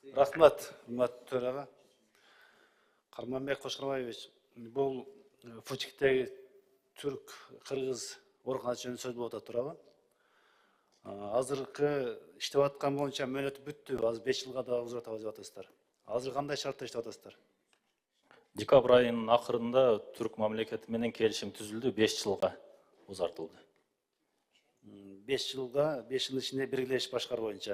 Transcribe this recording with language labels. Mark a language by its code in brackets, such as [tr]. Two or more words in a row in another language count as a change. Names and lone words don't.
[kk] Рахмат, Мат Төраға. Қарманбек Қошқарбаевич, бұл Фучиктегі түрк, қырғыз орқанат жөнінде сөз болып тұрады. [ky] Азыркы иштеп аткан боюнча мөөнөтү бүттү, азыр 5 жылга да узатабыз деп атасыздар. Азыр кандай шартта иштеп атасыздар? Декабрь айынын акырында түрк мамлекети менен келишим түзүлдү, 5 жылга узартылды. 5 жылга, 5 жыл ичинде биргелешип башкаруу боюнча.